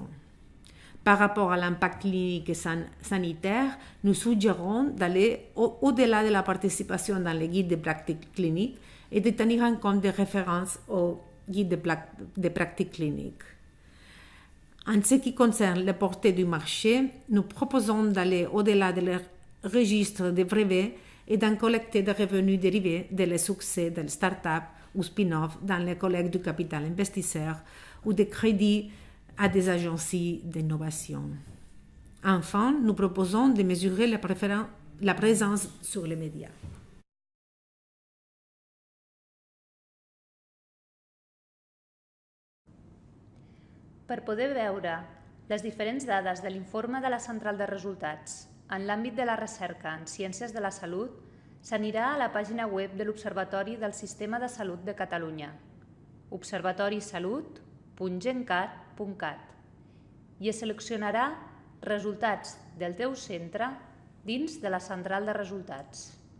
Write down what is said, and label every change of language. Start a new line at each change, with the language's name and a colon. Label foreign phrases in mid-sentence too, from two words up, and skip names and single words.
French: Par rapport à l'impact clinique et sanitaire, nous suggérons d'aller au-delà de la participation dans les guides de pratiques cliniques et de tenir en compte des références aux guides de pratiques cliniques. En ce qui concerne la portée du marché, nous proposons d'aller au-delà de leur registre de brevets et d'en collecter des revenus dérivés des succès des start-up ou spin-off dans les collègues du capital investisseur ou des crédits à des agences d'innovation. Enfin, nous proposons de mesurer la présence sur les médias.
Catalan: Per poder veure les diferents dades de l'informe de la central de resultats en l'àmbit de la recerca en ciències de la salut, s'anirà a la pàgina web de l'Observatori del Sistema de Salut de Catalunya, observatorisalut.gencat.cat, i es seleccionarà resultats del teu centre dins de la central de resultats.